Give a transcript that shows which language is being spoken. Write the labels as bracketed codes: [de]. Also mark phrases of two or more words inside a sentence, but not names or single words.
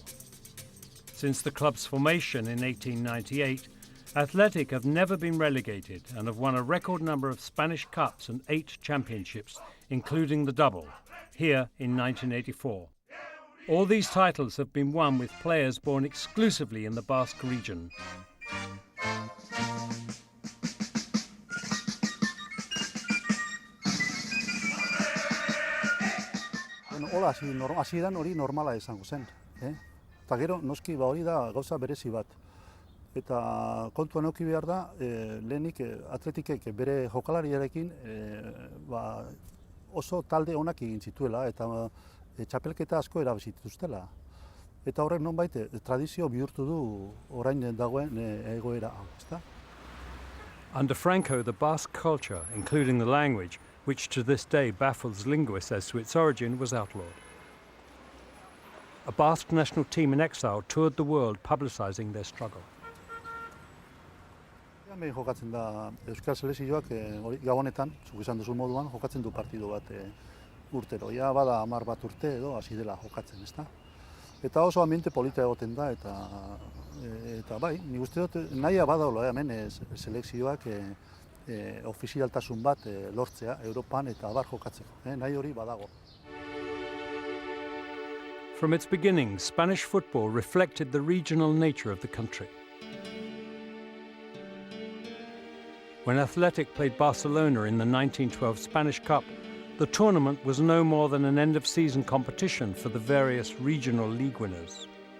[en] Since the club's formation in 1898, Athletic have never been relegated and have won a record number of Spanish Cups and 8 championships, including the double, here in 1984. All these titles have been won with players born exclusively in the Basque region. [eu] Hola, hasieran hori normala izango zen. Eta gero, noski, hori da gauza berezi bat. Eta kontuan eduki behar da, lehenik Atletikek bere jokalariarekin oso talde onak egin zituela eta txapelketa asko erabazi dituztela. Eta horrek nonbait tradizio bihurtu du orain dagoen egoera hau, ezta? [en] Under Franco, the Basque culture, including the language, which to this day baffles linguists as to its origin, was outlawed. A Basque national team in exile toured the world publicizing their struggle. [eu] Hemen jokatzen da Euskal Selekzioak Gabonetan, zuk esan duzu moduan, jokatzen du partidu bat urtero. Ja bada 10 bat urte edo hasi dela jokatzen, ezta? Eta oso ambiente polita egoten da eta bai, nik uste dut nahia badaula hemen selekzioak ofizialtasun bat lortzea Europan eta abar jokatzeko, nahi hori badago. [en] From its beginnings, Spanish football reflected the regional nature of the country. When Athletic played Barcelona in the 1912 Spanish Cup, the tournament was no more than an end-of-season competition for the various regional league winners.